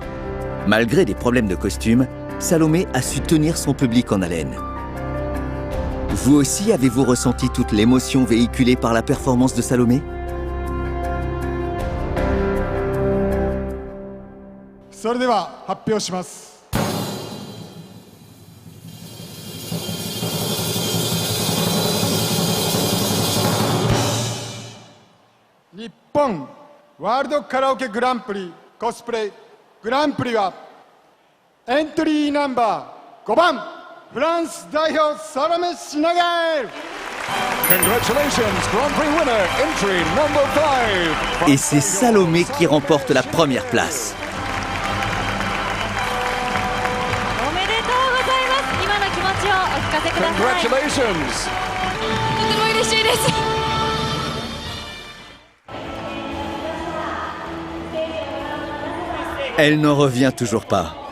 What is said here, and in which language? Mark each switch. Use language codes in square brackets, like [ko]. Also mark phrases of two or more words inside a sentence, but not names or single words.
[fr] Malgré des problèmes de costume, Salomé a su tenir son public en haleine. Vous aussi avez-vous ressenti toute l'émotion véhiculée par la performance de Salomé? [ja] それでは発表します。日本ワールドカラオケグランプリコスプレグランプリはエントリーナンバー5番フランス代表サロメ・シナゲル。 [en] Congratulations, Grand Prix winner, entry number 5. [fr] Et c'est Salomé qui remporte la première place. [en] Congratulations. [fr] Elle n'en revient toujours pas.